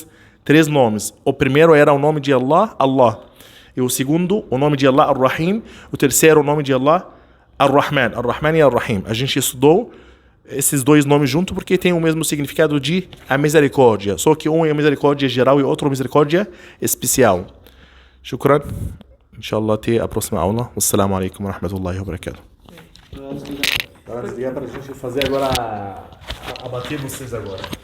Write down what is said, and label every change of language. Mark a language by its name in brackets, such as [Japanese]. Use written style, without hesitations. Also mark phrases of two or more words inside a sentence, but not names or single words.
[Portuguese] 3 nomes. O primeiro era o nome de Allah, Allah. E o segundo, o nome de Allah Ar-Rahim. O terceiro, o nome de Allah Ar-Rahman. Ar-Rahman e Ar-Rahim. A gente estudou esses 2 nomes juntos porque tem o mesmo significado de a misericórdia. Só que um é a misericórdia geral e outro é a misericórdia especial. Shukran. [Arabic] إن شاء الله [Portuguese] até a próxima aula. [Arabic] والسلام عليكم ورحمة الله وبركاته. [Portuguese] Agora desligar para a gente fazer agora a bater vocês agora.